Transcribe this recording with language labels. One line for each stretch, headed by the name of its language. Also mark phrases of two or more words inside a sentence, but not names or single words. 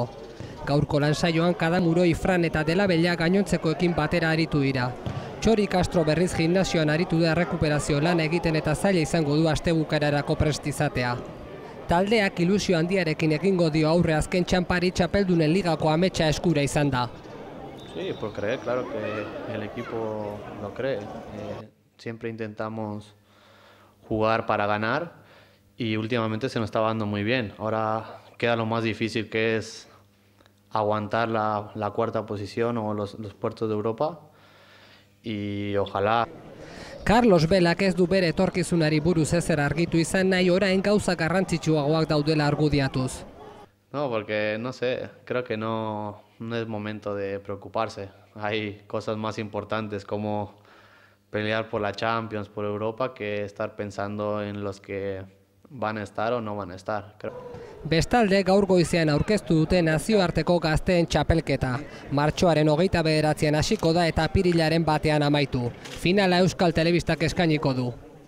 Basque: Gaurko lan saioan Kadamuroi, Fran eta Delabella gainontzekoekin batera aritu dira. Txori Castro berriz gimnasioan aritu da errekuperazio lan egiten eta zaila izango du astebukaerarako prest izatea. Taldeak ilusio handiarekin egingo dio aurre azken txanpari txapeldunen ligako ametsa eskura izan da.
Spanish: Sí, por creer, claro que el equipo lo cree. Siempre intentamos jugar para ganar y últimamente se nos estaba dando muy bien. Ahora queda lo más difícil, que es aguantar la cuarta posición o los puertos de Europa y ojalá.
Basque: Carlos Velak ez du bere etorkizunari buruz ezer argitu izan nahi, orain gauza garrantzitsuagoak daudela argudiatuz.
Spanish: No, porque no sé, creo que no es momento de preocuparse. Hay cosas más importantes como pelear por la Champions, por Europa, que estar pensando en los que van a estar o no van a estar.
Basque: Bestalde, gaur goizean aurkeztu dute nazioarteko gazteen txapelketa. Martxoaren 29an hasiko da eta apirilaren 1 amaitu. Finala Euskal Telebistak eskainiko du.